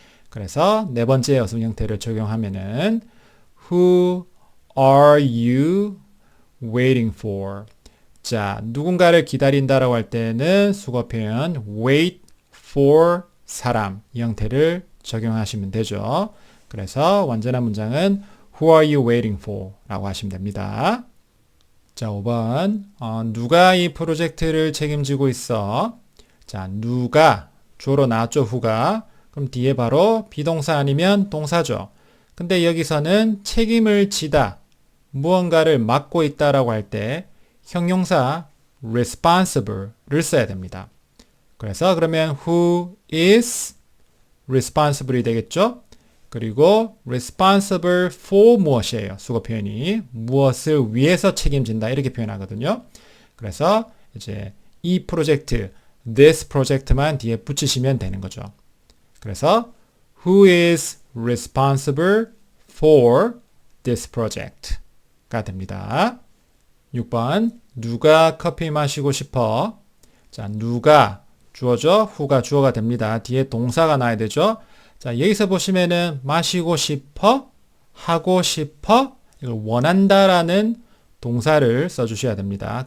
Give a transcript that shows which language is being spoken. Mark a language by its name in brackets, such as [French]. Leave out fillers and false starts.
[English] 그래서 네 번째 어순 형태를 적용하면은 Who are you waiting for? [Korean] 자, 누군가를 기다린다라고 할 때는 수거 표현 wait for 사람 이 형태를 적용하시면 되죠. 그래서 완전한 문장은 [English] Who are you waiting for? [Korean] 라고 하시면 됩니다. 자, 5번. 누가 이 프로젝트를 책임지고 있어? 자, 누가 주어로 나왔죠, who가. 그럼 뒤에 바로 비동사 아니면 동사죠. 근데 여기서는 책임을 지다, 무언가를 맡고 있다라고 할 때 형용사 responsible를 써야 됩니다. 그래서 그러면 [English] who is responsible [Korean] 이 되겠죠? 그리고 responsible for 무엇이에요? 수거 표현이 무엇을 위해서 책임진다 이렇게 표현하거든요. 그래서 이제 이 프로젝트, [English] this project [Korean] 만 뒤에 붙이시면 되는 거죠. 그래서 [English] who is responsible for this project가 [Korean] 됩니다. 6번 누가 커피 마시고 싶어? 자, 누가 주어죠? who가 주어가 됩니다. 뒤에 동사가 나와야 되죠? 자, 여기서 보시면은 마시고 싶어, 하고 싶어, 이걸 원한다라는 동사를 써주셔야 됩니다.